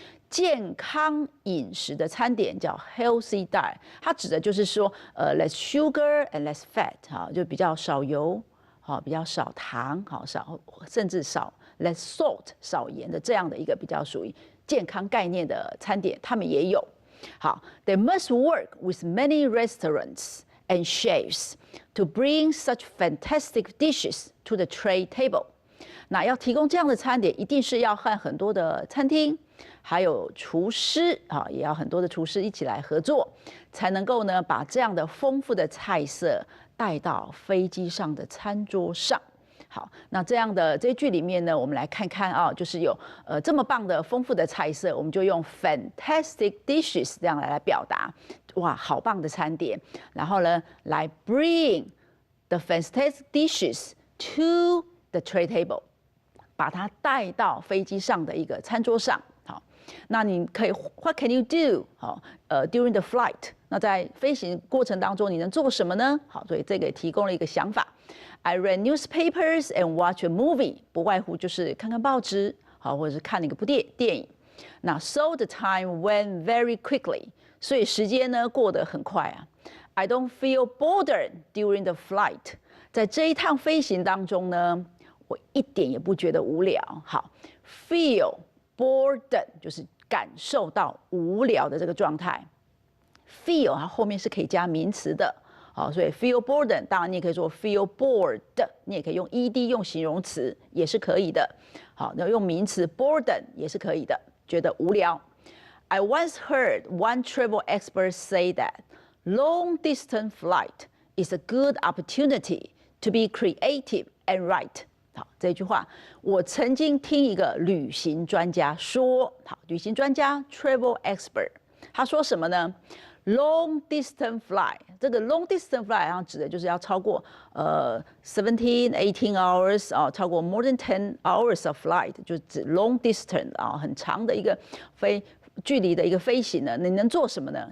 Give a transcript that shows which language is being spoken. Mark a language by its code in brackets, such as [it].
[zh] 健康饮食的餐点叫 healthy diet， 它指的就是说 [en] less sugar and less fat， [zh] 哈，就比较少油，好，比较少糖，好，甚至少 less salt 少盐的这样的一个比较属于健康概念的餐点，他们也有。 [en] 好 ，They must work with many restaurants and chefs to bring such fantastic dishes to the tray table。 [zh] 那要提供这样的餐点，一定是要和很多的餐厅，还有厨师啊，也要很多的厨师一起来合作，才能够呢把这样的丰富的菜色带到飞机上的餐桌上。好，那这样的这句里面呢，我们来看看啊，就是有这么棒的丰富的菜色，我们就用 [en] fantastic dishes [zh] 这样来表达，哇，好棒的餐点。然后呢，来 [en] bring the fantastic dishes to the tray table， [zh] 把它带到飞机上的一个餐桌上。好，那你可以 [en] What can you do？ [zh] 好， [en] during the flight， [zh] 那在飞行过程当中你能做什么呢？好，所以这个也提供了一个想法。 [en] I read newspapers and watch a movie， [zh] 不外乎就是看看报纸，好，或者是看一个电影。那 [en] so the time went very quickly， [zh] 所以时间呢过得很快啊。 [en] I don't feel bored during the flight， [zh] 在这一趟飞行当中呢，我一点也不觉得无聊。好 ，feel bored 就是感受到无聊的这个状态。 feel 它后面是可以加名词的。好，所以 feel bored， 当然你也可以说 feel bored， 你也可以用 ed 用形容词也是可以的。好，那用名词 bored 也是可以的，觉得无聊。 [en] I once heard one travel expert say that long distance flight is a good opportunity to be creative and write。 [zh] 好，这句话我曾经听一个旅行专家说，好，旅行专家 travel expert， 他说什么呢？ long distance flight， 这个 long distance flight 然后指的就是要超过18 hours 啊，超过 [en] more than 10 hours of flight， [zh] 就指 long distance 啊，很长的一个距离的一个飞行呢，你能做什么呢？